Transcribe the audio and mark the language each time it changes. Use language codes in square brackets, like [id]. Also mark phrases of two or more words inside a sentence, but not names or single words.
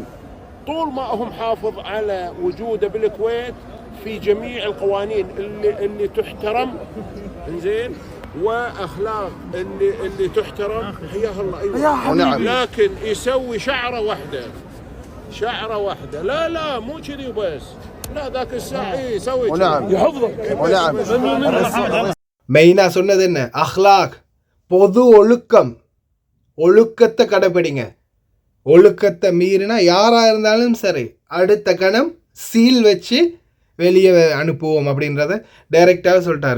[ar] طول ما هو محافظ على وجوده بالكويت في جميع القوانين اللي تحترم، انزين، واخلاق اللي تحترم، حياه الله. يا ايوه. حبيبي. لكن يسوي شعره واحده، لا مو كذي وبس، لا ذاك الساعه يسوي. ونعم. يحفظك. ونعم. [ta] மெயினா சொன்னது என்ன? அஹ்லாக், பொது ஒழுக்கம். ஒழுக்கத்தை கடைப்பிடிங்க. ஒழுக்கத்தை மீறினா யாரா இருந்தாலும் சரி அடுத்த கணம் சீல் வச்சு வெளியே அனுப்புவோம் அப்படின்றத டைரெக்டாக சொல்லிட்டாரு.